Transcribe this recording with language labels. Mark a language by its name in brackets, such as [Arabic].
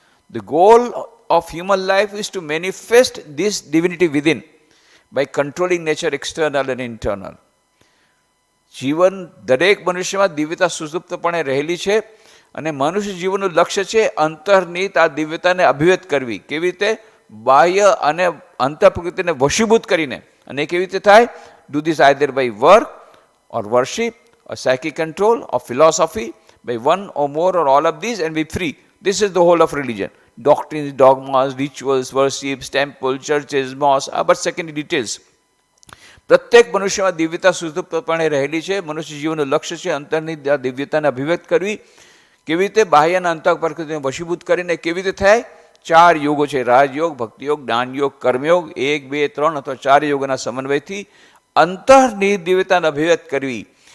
[English] The goal of human life is to manifest this divinity within by controlling nature external અને internal. [Gujarati] જીવન દરેક મનુષ્યમાં દિવ્યતા સુષુપ્તપણે રહેલી છે, અને મનુષ્ય જીવનનું લક્ષ્ય છે અંતર્નિહિત આ દિવ્યતાને અભિવ્યક્ત કરવી. કેવી રીતે? બાહ્ય અને અંતર પ્રકૃતિને વશીભૂત કરીને. અને કેવી રીતે થાય? [English] Do this either by work or worship or psychic control or philosophy, by one or more or all of these, and be free. This is the whole of religion. Doctrines, dogmas, rituals, worships, temples, churches, mosques, [Gujarati] આ બસ [English] Secondary details. [Gujarati] પ્રત્યેક મનુષ્યમાં દિવ્યતા સુષુપ્તપણે રહેલી છે. મનુષ્ય જીવનનું લક્ષ્ય છે અંતરની દિવ્યતાને અભિવ્યક્ત કરવી. કેવી રીતે? બાહ્ય અને અંતર પ્રકૃતિને વશીભૂત કરીને. કેવી રીતે થાય? 4 યોગો છે: રાજયોગ, ભક્તિયોગ, જ્ઞાનયોગ, કર્મયોગ. 1, 2, 3 અથવા 4 યોગોના સમન્વયથી અંતરની દિવ્યતાને અભિવ્યક્ત કરવી.